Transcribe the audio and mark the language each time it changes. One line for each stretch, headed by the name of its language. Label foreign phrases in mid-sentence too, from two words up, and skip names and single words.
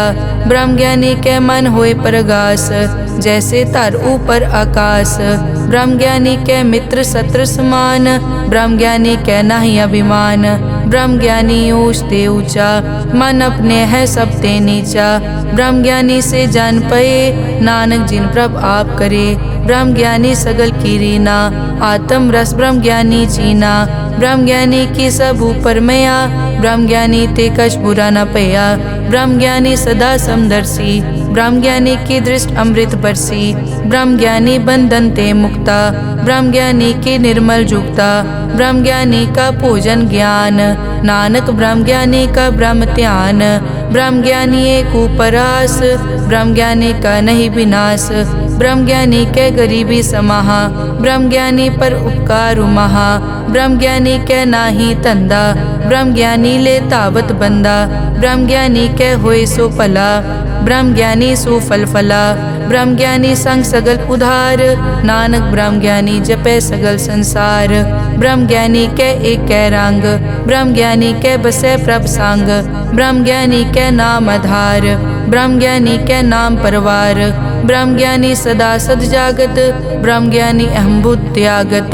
Punjabi: ਬ੍ਰਹਮ ਗਿਆਨੀ ਕੇ ਮਨ ਹੋਏ ਪ੍ਰਗਾਸ, ਜੈਸੇ ਤਰ ਊਪਰ ਆਕਾਸ਼। ਬ੍ਰਹਮ ਗਿਆਨੀ ਕੇ ਮਿਤ੍ਰ ਸ਼ਤ੍ਰੁ ਸਮਾਨ, ਬ੍ਰਹਮ ਗਿਆਨੀ ਕੇ ਨਾਹੀ ਅਭਿਮਾਨ। ਬ੍ਰਹਮ ਗਿਆਨੀ ਊਂਚ ਤੇ ਊਂਚਾ, ਮਨ ਅਪਨੇ ਹੈ ਸਭ ਤੇ ਨੀਚਾ। ਬ੍ਰਹਮ ਗਿਆਨੀ ਸੇ ਜਾਨ ਪਏ, ਨਾਨਕ ਜਿਨ ਪ੍ਰਭ ਆਪ ਕਰੇ। ਬ੍ਰਹਮ ਗਿਆਨੀ ਸਗਲ ਕੀ ਰੀਨਾ, ਆਤਮ ਰਸ ਬ੍ਰਹਮ ਗਿਆਨੀ ਜੀਨਾ। ਬ੍ਰਹਮ ਗਿਆਨੀ ਕੀ ਸਭ ਊਪਰ ਮਇਆ, ਬ੍ਰਹਮ ਗਿਆਨੀ ਤੇ ਕਛ ਬੁਰਾ ਨ ਪਇਆ। ਬ੍ਰਹਮ ਗਿਆਨੀ ਸਦਾ ਸਮਦਰਸੀ, ਬ੍ਰਹਮ ਗਿਆਨੀ ਕੀ ਦ੍ਰਿਸ਼ਟਿ ਅੰਮ੍ਰਿਤ ਬਰਸੀ। ਬ੍ਰਹਮ ਗਿਆਨੀ ਬੰਧਨ ਤੇ ਮੁਕਤਾ, ਬ੍ਰਹਮ ਗਿਆਨੀ ਕੀ ਨਿਰਮਲ ਜੁਗਤਾ। ਬ੍ਰਹਮ ਗਿਆਨੀ ਕਾ ਭੋਜਨ ਗਿਆਨ, ਨਾਨਕ ਬ੍ਰਹਮ ਗਿਆਨੀ ਕਾ ਬ੍ਰਹਮ ਧਿਆਨ। ਬ੍ਰਹਮ ਗਿਆਨੀ ਏਕ ਉਪਰਾਸ, ਬ੍ਰਹਮ ਗਿਆਨੀ ਕਾ ਨਹੀਂ ਬਿਨਾਸ। ਬ੍ਰਹਮ ਗਿਆਨੀ ਕੈ ਗਰੀਬੀ ਸਮਾਹਾ, ਬ੍ਰਹਮ ਗਿਆਨੀ ਪਰ ਉਪਕਾਰ ਮਹਾ। ਬ੍ਰਹਮ ਗਿਆਨੀ ਕੇ ਨਾਹੀ ਤੰਦਾ, ਬ੍ਰਹਮ ਗਿਆਨੀ ਲੇ ਤਾਵਤ ਬੰਦਾ। ਬ੍ਰਹਮ ਗਿਆਨੀ ਕੇ ਹੋਏ ਸੋ ਫਲਾ, ਬ੍ਰਹਮ ਗਿਆਨੀ ਸੋ ਫਲ ਫਲਾ। ਬ੍ਰਹਮ ਗਿਆਨੀ ਸੰਗ ਸਗਲ ਉਧਾਰ, ਨਾਨਕ ਬ੍ਰਹਮ ਗਿਆਨੀ ਜਪੇ ਸਗਲ ਸੰਸਾਰ। ਬ੍ਰਹਮ ਗਿਆਨੀ ਕੇ ਏਕ ਕੈ ਰੰਗ, ਬ੍ਰਹਮ ਗਿਆਨੀ ਕੇ ਬਸੇ ਪ੍ਰਭ ਸੰਗ। ਬ੍ਰਹਮ ਗਿਆਨੀ ਕੇ ਨਾਮ ਆਧਾਰ, ਬ੍ਰਹਮ ਗਿਆਨੀ ਕੇ ਨਾਮ ਪਰਵਾਰ। ਬ੍ਰਹਮ ਗਿਆਨੀ ਸਦਾ ਸਦ ਜਾਗਤ, ਬ੍ਰਹਮ ਗਿਆਨੀ ਅਹਮ ਬੁੱਧਿ ਤਿਆਗਤ।